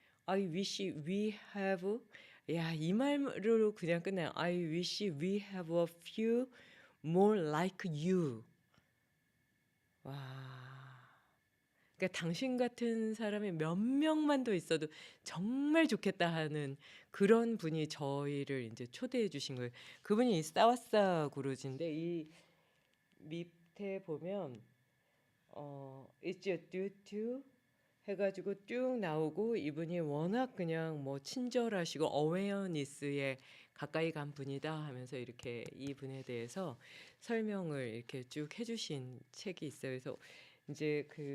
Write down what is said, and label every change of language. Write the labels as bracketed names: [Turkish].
[English] I wish we have, [Korean] 이 말로 그냥 끝나요. [English] I wish we have a few more like you. [Korean] 와. 그러니까 당신 같은 사람이 몇 명만 더 있어도 정말 좋겠다 하는 그런 분이 저희를 이제 초대해 주신 거예요. 그분이 사와사 구루지인데 이 밑에 보면 [English] It's due to [Korean] 해가지고 쭉 나오고, 이분이 워낙 그냥 뭐 친절하시고 어웨어니스에 가까이 간 분이다 하면서 이렇게 이 분에 대해서 설명을 이렇게 쭉 해주신 책이 있어요. 그래서 이제